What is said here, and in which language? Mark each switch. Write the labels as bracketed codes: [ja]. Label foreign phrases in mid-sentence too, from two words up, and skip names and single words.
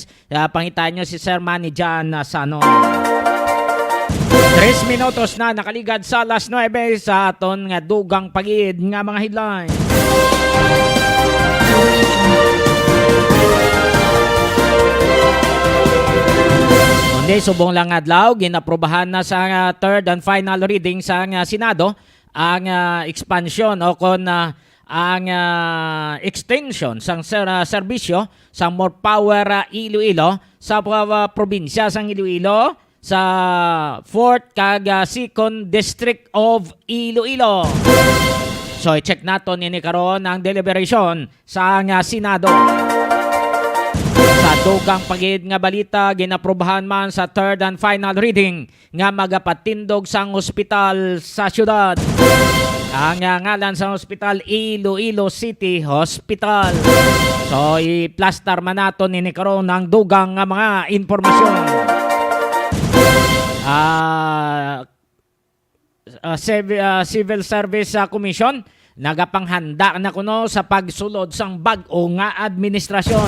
[hil] Pangitaan nyo si Sir Manny John Sanoy. 3 minutos na nakaligad sa alas 9 sa aton nga dugang pagid nga mga headline. Kundi subong lang adlaw, ginaprobahan na sa [en] third and final reading [hil] sa Senado ang expansion o kon ang extension sang serbisyo sa More Power Iloilo sa probinsya sang Iloilo sa 4th kag 2nd District of Iloilo. So i-check naton ini karon ang deliberation sa Senado. Sa dugang pagid nga balita, ginaprobahan man sa [en] third and final reading [hil] nga magapatindog sang ospital sa syudad. Ang ngalan sa ospital, Iloilo City Hospital. So i-plaster man naton ini karon ang dugang nga mga impormasyon. Civil Service Commission nagapanghanda na kuno sa pagsulod sang bag-o nga administrasyon.